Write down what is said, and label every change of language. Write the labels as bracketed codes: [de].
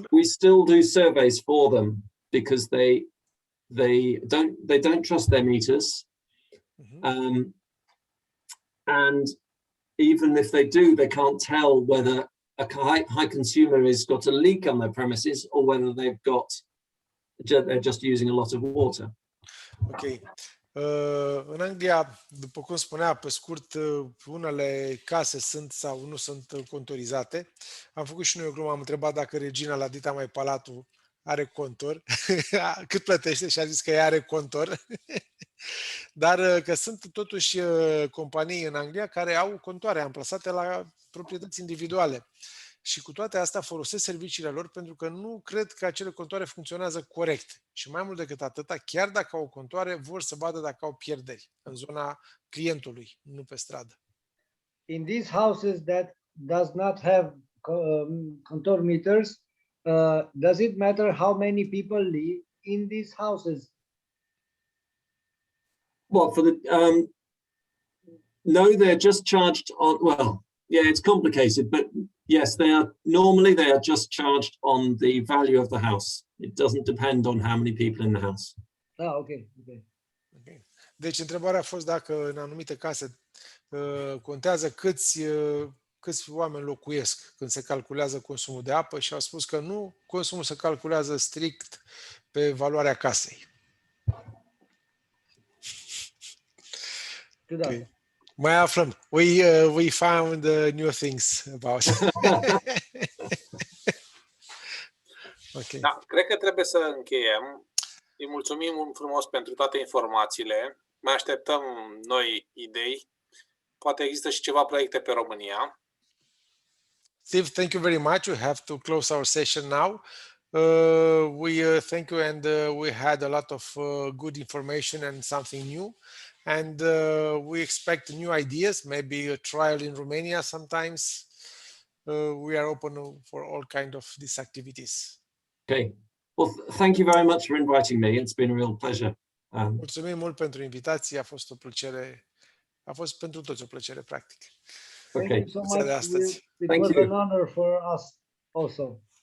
[en] we still do surveys for them because they don't trust their meters. Mm-hmm. And even if they do, they can't tell whether a high consumer has got a leak on their premises or whether they're just using a lot of water. Ok. [ro] În Anglia, după cum spunea pe scurt, unele case sunt sau nu sunt contorizate. Am făcut și noi o glumă, am întrebat dacă regina la Dita Mai Palatul are contor, cât plătește și a zis că ea are contor, dar că sunt totuși companii în Anglia care au contoare amplasate la proprietăți individuale. Și cu toate astea folosesc serviciile lor pentru că nu cred că acele contoare funcționează corect. Și mai mult decât atâta, chiar dacă au contoare, vor să vadă dacă au pierderi în zona clientului, nu pe stradă. [en] In these houses that does not have contour meters, does it matter how many people live in these houses? Well, no, they're just charged on, well, yeah, it's complicated, but yes, they are just charged on the value of the house. It doesn't depend on how many people in the house. Ah, okay. [ro] Deci întrebarea a fost dacă în anumite case contează câți oameni locuiesc când se calculează consumul de apă și au spus că nu, consumul se calculează strict pe valoarea casei. Okay. Mai aflăm. [en] We found new things about. Okay. [ro] Da, cred că trebuie să încheiem. Îi mulțumim frumos pentru toate informațiile. Mai așteptăm noi idei. Poate există și ceva proiecte pe România. [en] Steve, thank you very much. We have to close our session now. We thank you, and we had a lot of good information and something new. And we expect new ideas, maybe a trial in Romania sometimes. We are open for all kinds of these activities. Okay. Well, thank you very much for inviting me. It's been a real pleasure. [ro] Mulțumim mult pentru invitație. A fost o plăcere. A fost pentru toți o plăcere, practic. [en] Okay. Thank you so much. It was an honor for us also.